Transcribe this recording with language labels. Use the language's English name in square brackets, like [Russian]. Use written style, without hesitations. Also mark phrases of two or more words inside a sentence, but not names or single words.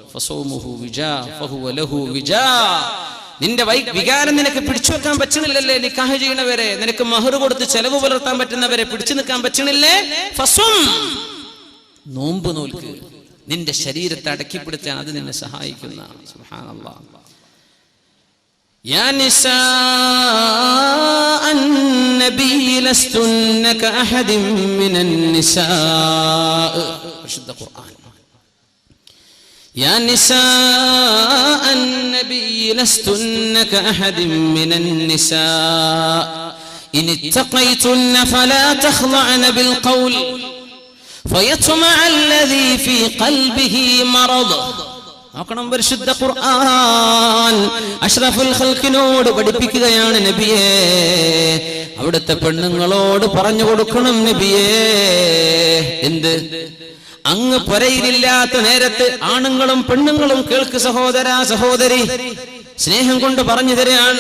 [Malayalam] നിന്റെ വികാരം നിനക്ക് പിടിച്ചു വെക്കാൻ പറ്റണില്ലല്ലേ? നിക്കാഹ് ചെയ്യണവരെ, നിനക്ക് മഹർ കൊടുത്ത് ചെലവ് പുലർത്താൻ പറ്റുന്നവരെ പിടിച്ചു നിൽക്കാൻ പറ്റണില്ലേ? നോമ്പ് നോൽക്ക്. നിന്റെ ശരീരത്തെ അടക്കിപ്പിടിച്ചാൽ അത് നിന്നെ സഹായിക്കുന്ന. സുബ്ഹാനല്ലാഹ്. [Arabic] يا نساء النبي لستن كأحد من النساء. رشد القرآن. يا نساء النبي لستن كأحد من النساء إن اتقيتن فلا تخضعن بالقول فيطمع الذي في قلبه مرض. [Malayalam] നോക്കണം, പരിശുദ്ധ ഖുർആൻ അഷ്റഫുൽ ഖൽഖിനോട് പഠിപ്പിക്കുകയാണ് നബിയേ. അവിടുത്തെ പെണ്ണുങ്ങളോട് പറഞ്ഞു കൊടുക്കണം നബിയേ. എന്ത്? അങ്ങ് പുരയിലില്ലാത്ത നേരത്ത് ആണുങ്ങളും പെണ്ണുങ്ങളും കേൾക്ക് സഹോദരാ, സഹോദരി, സ്നേഹം കൊണ്ട് പറഞ്ഞു തരാൻ.